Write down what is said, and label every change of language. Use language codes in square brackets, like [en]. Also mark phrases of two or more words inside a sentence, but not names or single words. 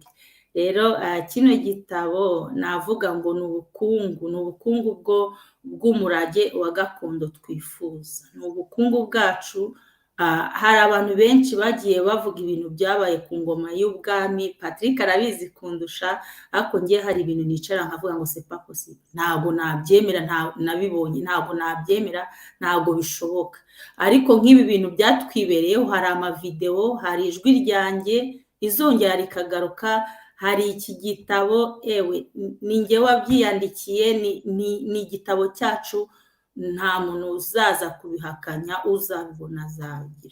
[rw] Rero kino gitabo navuga ngo ni ubukungu bw'umurage wa gakondo twifuza, ni ubukungu bwacu. Hari abantu benshi bagiye bavuga ibintu byabaye ku ngoma y'ubwami, Patrick arabizi kundusha, ariko ngiye hari ibintu nicara nkavuga ngo [fr] c'est pas possible, [rw] ntabwo nabyemera, nabibonye ntabwo nabyemera, ntabwo bishoboka. Ariko nk'ibi bintu byatwibereyeho, hari amavideo, hari ijwi ryanjye izongera rikagaruka, hari iki gitabo ni ngewe wabyiyandikiye, ni igitabo cyacu, nta muntu uzaza kubihakanya, uzabibona azagira.